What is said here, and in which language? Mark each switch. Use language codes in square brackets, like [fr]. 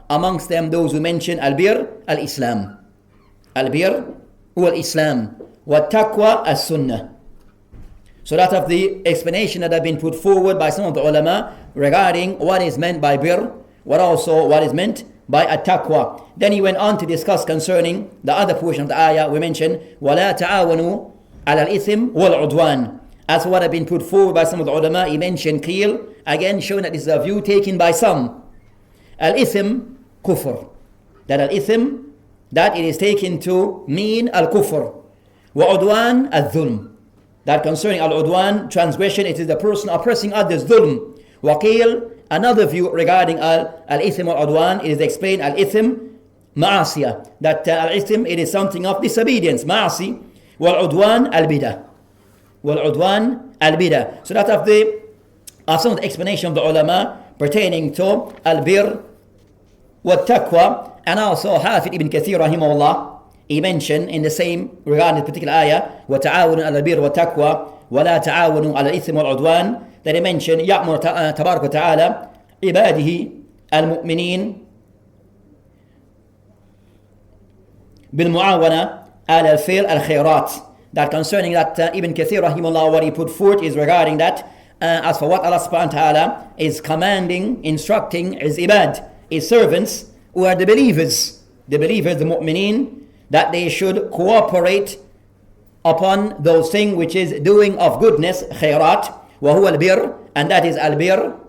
[en] Amongst them, those who mention al-birr, al-Islam. [ar] Al-birr wa al-Islam. Wa taqwa as-Sunnah. [en] So that of the explanation that have been put forward by some of the ulama regarding what is meant by birr, what is meant by at-taqwa. Then he went on to discuss concerning the other portion of the ayah. We mentioned [ar] وَلَا تَعَاوَنُوا عَلَى الْإِثْمِ وَالْعُدْوَانِ. [en] As for what have been put forward by some of the ulama, he mentioned qil, again showing that this is a view taken by some. Al-ithm, kufr. That al-ithm, that it is taken to mean al-kufr. Wa-udwan, al-dhulm. That concerning al-udwan, transgression, it is the person oppressing others, dhulm. Waqil, another view regarding al-ithm wal-udwan, it is explained al-ithm, ma'asiyah. That al-ithm, it is something of disobedience, ma'asi. Wal-udwan, al-bidah. Wal-udwan, al-bidah. So that of some of the explanation of the ulama pertaining to al-birr wa-taqwa. And also Hafid ibn Kathir rahimahullah, he mentioned in the same regarding this particular ayah, [ar] وَتَعَاوَنُوا عَلَى الْبِرِّ وَالتَّقْوَى وَلَا تَعَاوَنُوا عَلَى الْإِثْمِ وَالْعُدْوَانِ. [en] That he mentioned [ar] يَأْمُرُ تبارك وتعالى عباده المؤمنين بالمعاونة على الفعل الخيرات. [en] That concerning that Ibn Kathir rahimahullah, what he put forth is regarding that as for what Allah subhanahu wa ta'ala is commanding, instructing his ibad, his servants who are the believers, the mu'mineen, that they should cooperate upon those things which is doing of goodness, khairat, [ar] wa huwa al-birr, [en] and that is al-birr.